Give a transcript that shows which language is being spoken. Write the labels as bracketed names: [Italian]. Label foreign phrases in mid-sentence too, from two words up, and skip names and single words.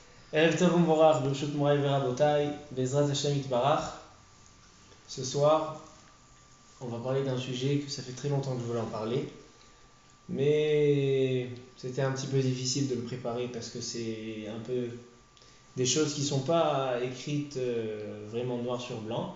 [Hebrew] ערב טוב ומבורך, ברשות מורי ורבותי, בעזרת השם יתברך. [French] Ce soir, on va parler d'un sujet que ça fait très longtemps que je voulais en parler, mais c'était un petit peu difficile de le préparer parce que c'est un peu des choses qui ne sont pas écrites vraiment noir sur blanc.